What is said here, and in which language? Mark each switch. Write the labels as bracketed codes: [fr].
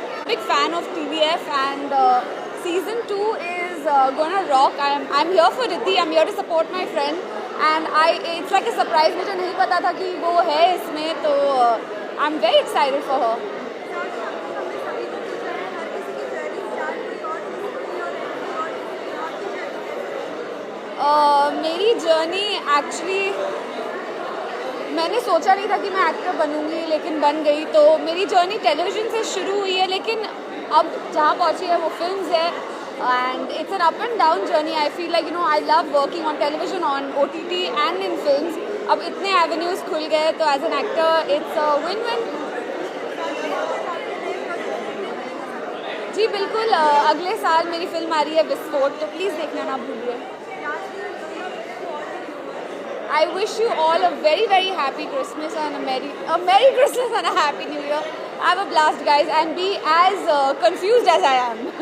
[en] Big fan of TVF, and season 2 is gonna rock. I'm here for Riddhi. I'm here to support my friend, and it's like a surprise. [hi] मुझे नहीं पता था कि वो है इसमें, तो [en] I'm very excited for her. [hi] मेरी जर्नी एक्चुअली, मैंने सोचा नहीं था कि मैं एक्टर बनूंगी, लेकिन बन गई. तो मेरी जर्नी टेलीविज़न से शुरू हुई है, लेकिन अब जहाँ पहुँची है वो फिल्म्स है. [en] And it's an up and down journey. I feel like I love working on television, on OTT and in films. [hi] अब इतने एवेन्यूज़ खुल गए, तो [en] As an actor it's win win. [hi] जी बिल्कुल. अगले साल मेरी फिल्म आ रही है विस्फोट, तो प्लीज़ देखना ना भूलिए. [en] I wish you all a very, very happy Christmas and a Merry Christmas and a Happy New Year. Have a blast, guys, and be as confused as I am.